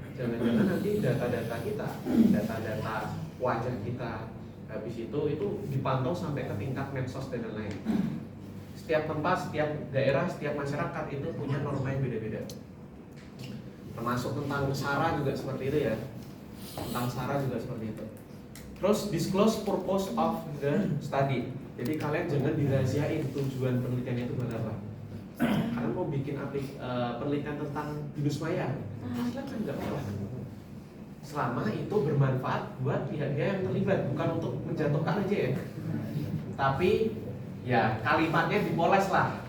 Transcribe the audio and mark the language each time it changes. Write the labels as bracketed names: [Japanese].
[Indonesian] Jangan-jangan nanti data-data kita, data-data wajah kita, habis itu dipantau sampai ke tingkat medsos dan lain-lain. Setiap tempat, setiap daerah, setiap masyarakat itu punya norma yang beda-beda. Termasuk tentang SARA juga seperti itu ya. Tentang SARA juga seperti itu. Terus [English] disclose purpose of the study. [Indonesian] Jadi kalian jangan dirahasiain tujuan penelitiannya itu buat apa. Kalian mau bikin penelitian tentang binus maya, silakan, nggak apa-apa. Selama itu bermanfaat buat pihak-pihak yang terlibat, bukan untuk menjatuhkan aja ya. Tapi ya kalimatnya dipoles lah.